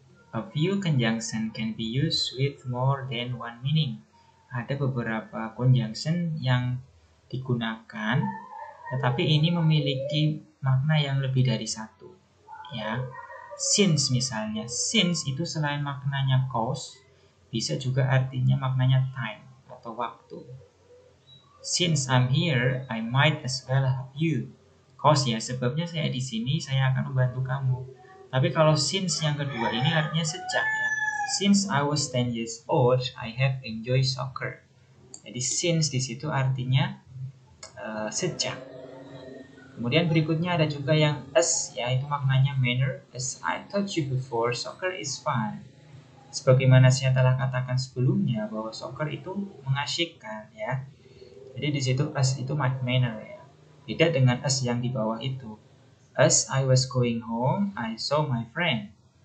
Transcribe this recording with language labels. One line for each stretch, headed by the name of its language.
English: A few conjunction can be used with more than one meaning.
Indonesian: Ada beberapa conjunction yang digunakan, tetapi ini memiliki makna yang lebih dari satu. Ya, since misalnya, since itu selain maknanya cause, bisa juga artinya maknanya time atau waktu.
English: Since I'm here, I might as well help you.
Indonesian: Cause ya, sebabnya saya di sini, saya akan membantu kamu. Tapi kalau since yang kedua ini artinya sejak ya.
English: Since I was 10 years old, I have enjoyed soccer.
Indonesian: Jadi since di situ artinya sejak. Kemudian berikutnya ada juga yang as ya, itu maknanya manner.
English: As I told you before, soccer is fun.
Indonesian: Sebagaimana saya telah katakan sebelumnya bahwa soccer itu mengasyikkan ya. Jadi di situ as itu manner ya. Beda dengan as yang di bawah itu.
English: As I was going home, I saw my friend.